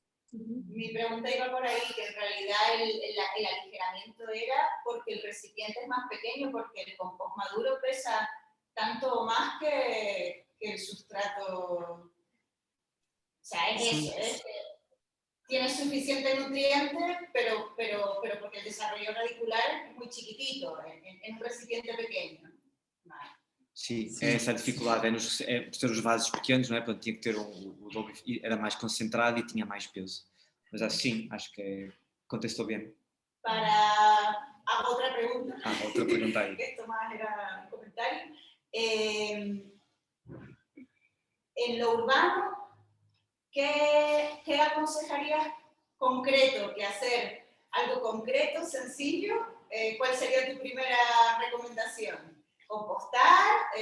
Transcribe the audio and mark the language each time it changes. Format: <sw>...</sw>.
<es>Mi pregunta iba por ahí, que en realidad el aligeramiento era porque el recipiente es más pequeño, porque el compost maduro pesa tanto más que el sustrato. O sea, es Sí. eso, es que tiene suficiente nutriente, pero porque el desarrollo radicular es muy chiquitito, en un recipiente pequeño. Vale.</es> <pt>Sim, Sim. é essa a dificuldade, por ter os vasos pequenos, não é? Portanto, tinha que ter o dobro, era mais concentrado e tinha mais peso. Mas sim, acho que contestou bem.</pt> <es>Hago otra pregunta. Otra pregunta ahí. Esto más era un comentario. En lo urbano, ¿qué aconsejarías concreto que hacer? ¿Algo concreto, sencillo? ¿Cuál sería tu primera recomendación? ¿Compostar?</es>